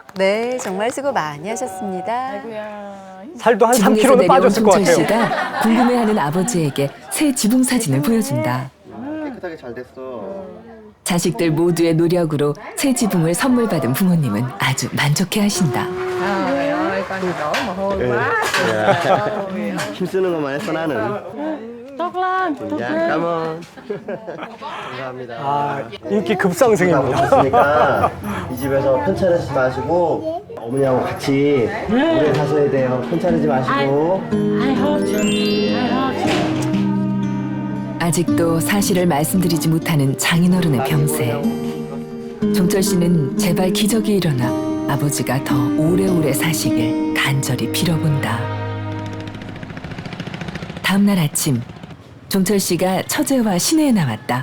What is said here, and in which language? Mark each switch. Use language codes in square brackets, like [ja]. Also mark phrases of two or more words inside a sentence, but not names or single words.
[ko] 네, 정말 수고 많이 하셨습니다. 살도 한 지붕에서 3kg는 내려온 빠졌을 것 종철 같아요. 씨가 궁금해하는 아버지에게 새 지붕 사진을 보여준다. 깨끗하게 잘 됐어. 자식들 모두의 노력으로 새 지붕을 선물 받은 부모님은 아주 만족해하신다. [vi] Trời ơi, con đổ mồ hôi quá. [ko] 힘쓰는 것만 했어 나는. [vi] Tốt lên. [ko] 야, 까먼. 감사합니다. 아, 인기 급상승입니다. 없으니까 이 집에서 편찮으지 마시고 어머니하고 같이 오래 사셔야 돼요. 편찮으지 마시고. [en] I hope you. I hope you. [ko] 아직도 사실을 말씀드리지 못하는 장인어른의 병세. 종철 씨는 제발 기적이 일어나 아버지가 더 오래오래 사시길 간절히 빌어본다. 다음 날 아침, 종철 씨가 처제와 시내에 나왔다.